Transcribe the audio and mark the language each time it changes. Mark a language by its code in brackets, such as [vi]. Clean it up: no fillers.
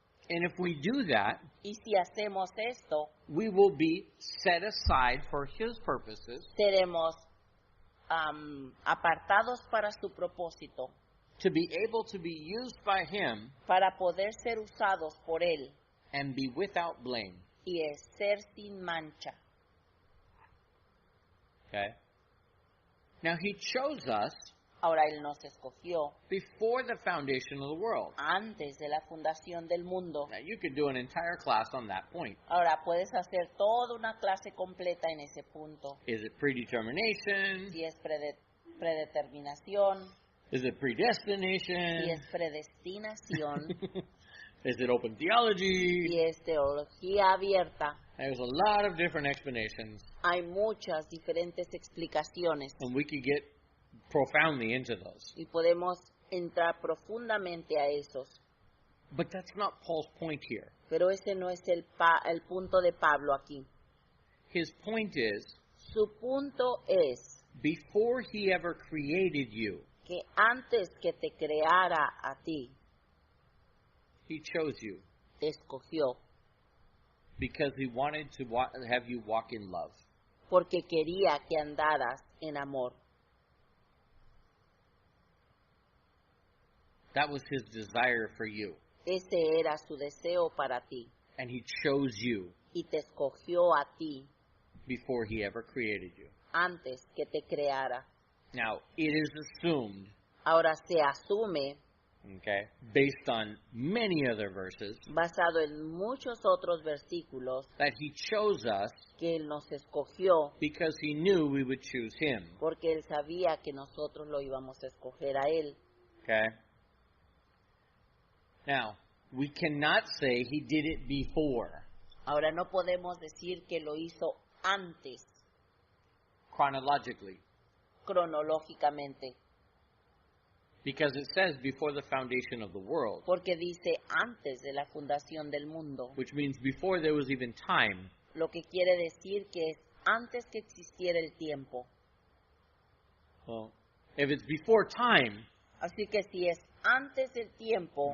[en] And if we do that, [es] Y si hacemos esto, [en] we will be set aside for His purposes [es] seremos apartados para su propósito, [en] to be able to be used by Him [es] para poder ser usados por Él [en] and be without blame. [es] y ser sin mancha. [en] Okay? Now, He chose us [es] Ahora Él nos escogió [en] before the foundation of the world. [es] antes de la fundación del mundo. [en] Now, you could do an entire class on that point. [es] Ahora puedes hacer toda una clase completa en ese punto. [en] Is it predetermination? [es] Si es predeterminación, [en] Is it [es] si [en] predestination? [es] es predestinación, [en] Is it open theology? [es] si es teología abierta. [en] There's a lot of different explanations, [es] Hay muchas diferentes explicaciones [en] and we could get profoundly into those. [es] y podemos entrar profundamente a esos. [en] But that's not Paul's point here. [es] Pero ese no es el punto de Pablo aquí. [en] His point is, [es] Su punto es [en] before he ever created you, [es] que antes que te creara a ti, [en] he chose you [es] te escogió [en] because he wanted to have you walk in love. [es] porque quería que andaras en amor. [en] That was his desire for you, [es] Ese era su deseo para ti [en] and he chose you [es] y te escogió a ti [en] before he ever created you. [es] antes que te creara. [en] Now, it is assumed, [es] Ahora se asume, [en] okay, based on many other verses, [es] basado en muchos otros versículos, [en] that he chose us [es] que Él nos escogió [en] because he knew we would choose him. [es] porque Él sabía que nosotros lo íbamos a escoger a Él. [en] Okay? Now, we cannot say he did it before, [es] Ahora no podemos decir que lo hizo antes, [en] chronologically, [es] cronológicamente, [en] because it says before the foundation of the world, [es] porque dice antes de la fundación del mundo, [en] which means before there was even time. [es] lo que quiere decir que es antes que existiera el tiempo. [en] Well, if it's before time, [es] Así que si es antes del tiempo,